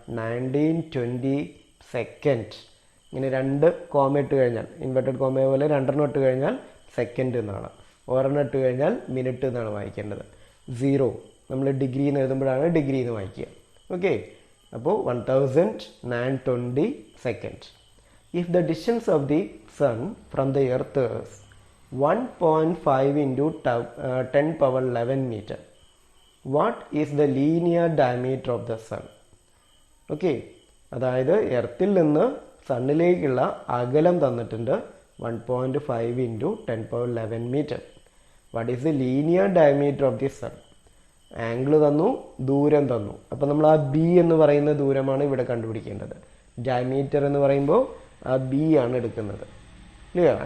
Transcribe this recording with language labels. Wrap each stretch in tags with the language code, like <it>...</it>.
<ml>1920 second. ഇങ്ങനെ 2 comma ഇട്ട് കഴിഞ്ഞാൽ, ഇൻവെർട്ടഡ് കോമ പോലെ 2 ഇട്ട് കഴിഞ്ഞാൽ സെക്കൻഡ് എന്നാണ്, 1 ഇട്ട് കഴിഞ്ഞാൽ മിനിറ്റ് എന്നാണ് വായിക്കേണ്ടത്. 0 നമ്മൾ ഡിഗ്രി എന്ന് എഴുതുമ്പോഴാണ് ഡിഗ്രി എന്ന് വായിക്കുക. ഓക്കെ, അപ്പോൾ 1920 second.</ml> <en>If the distance of the sun from the earth is 1.5 into 10 power 11 meter, what is the linear diameter of the sun?</en> <ml>Okay, അതായത് എർത്തിൽ നിന്ന് സണ്ണിലേക്കുള്ള അകലം തന്നിട്ടുണ്ട് 1.5 into 10 power 11 meter.</ml> <en>What is the linear diameter of the sun?</en> <ml>Angle തന്നു, ദൂരം തന്നു. അപ്പം നമ്മൾ ആ ബി എന്ന് പറയുന്ന ദൂരമാണ് ഇവിടെ കണ്ടുപിടിക്കേണ്ടത്. ഡയമീറ്റർ എന്ന് പറയുമ്പോൾ ആ ബി ആണ് എടുക്കുന്നത്. ക്ലിയർ?</ml>